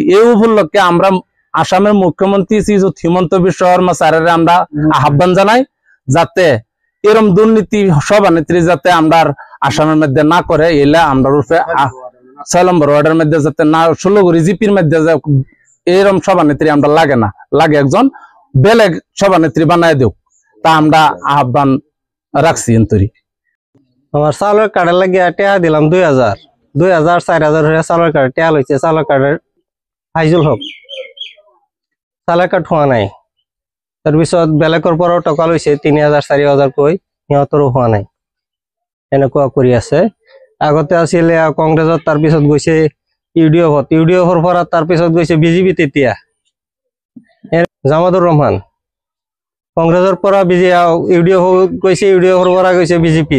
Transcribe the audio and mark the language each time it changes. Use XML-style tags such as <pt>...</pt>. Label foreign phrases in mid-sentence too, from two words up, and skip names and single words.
<bn>এই উপলক্ষে আমরা আসামের মুখ্যমন্ত্রী শ্রীযুত হিমন্ত বিশ্ব শর্মা স্যারের আমরা আহ্বান জানাই যাতে এরকম দুর্নীতি সভানেত্রী যাতে আমরা আসামের মধ্যে না করে, এলে আমরা 6 নম্বর ওয়ার্ডের মধ্যে যাতে না, শলগুরি জিপির মধ্যে এরকম সভানেত্রী আমরা লাগে একজন বেলেগ সভানেত্রী বানায় দেব, তা আমরা আহ্বান রাখছি। আমার চাউলের কার্ডের লাগিয়ে টেহা দিলাম 2,000 4,000 হয়ে চাউলের কার্ড টেহা লইছে। চাউলের কার্ডের ফাইজুল হক চাউলের কার্ড হওয়া নাই।</bn> <as>তাৰপিছত বেলেগৰ পৰাও টকা লৈছে 3,000 4,000 কৈ, সিহঁতৰো হোৱা নাই। এনেকুৱা কৰি আছে। আগতে আছিলে কংগ্ৰেছত, তাৰপিছত গৈছে UDF, UDFৰ পৰা তাৰপিছত গৈছে বিজেপিত। এতিয়া জামাতুর রহমান কংগ্ৰেছৰ পৰা ইউডিএফ গৈছে, ইউডিএফৰ পৰা গৈছে বিজেপিত।</as>